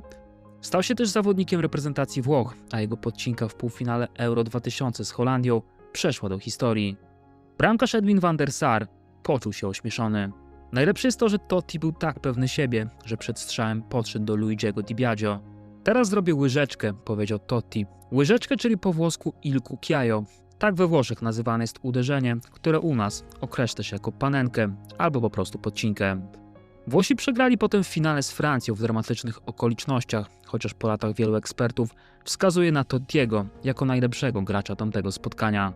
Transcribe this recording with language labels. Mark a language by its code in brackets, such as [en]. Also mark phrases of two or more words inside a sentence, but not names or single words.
[pl] Stał się też zawodnikiem reprezentacji Włoch, a jego podcinka w półfinale Euro 2000 z Holandią przeszła do historii. Bramkarz Edwin van der Sar poczuł się ośmieszony. Najlepsze jest to, że Totti był tak pewny siebie, że przed strzałem podszedł do Luigiego Di Biagio. Teraz zrobię łyżeczkę, powiedział Totti. Łyżeczkę, czyli po włosku [it] il cucchiaio. [pl] Tak we Włoszech nazywane jest uderzenie, które u nas określa się jako panenkę albo po prostu podcinkę. Włosi przegrali potem w finale z Francją w dramatycznych okolicznościach, chociaż po latach wielu ekspertów wskazuje na Tottiego jako najlepszego gracza tamtego spotkania.